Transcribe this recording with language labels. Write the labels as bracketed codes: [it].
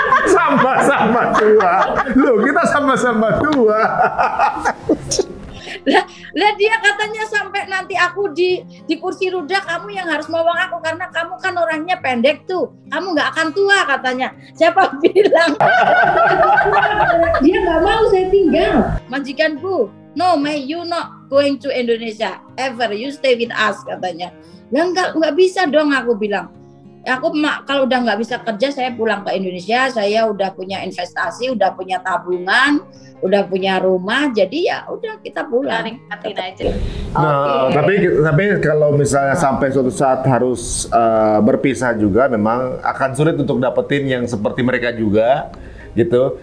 [id] Sama-sama tua. Loh, kita sama-sama tua. Lah dia katanya sampai nanti aku di kursi roda kamu yang harus ngomong aku karena kamu kan orangnya pendek tuh. Kamu nggak akan tua katanya. Siapa bilang? Dia nggak mau saya tinggal. Majikanku, [en] no May, you not going to Indonesia ever. You stay with us [id] katanya. Lah nggak bisa dong aku bilang. Aku kalau udah nggak bisa kerja saya pulang ke Indonesia. Saya udah punya investasi, udah punya tabungan, udah punya rumah. Jadi ya udah kita pulang. Nikmatin aja. Nah, tapi kalau misalnya sampai suatu saat harus berpisah juga, memang akan sulit untuk dapetin yang seperti mereka juga, gitu.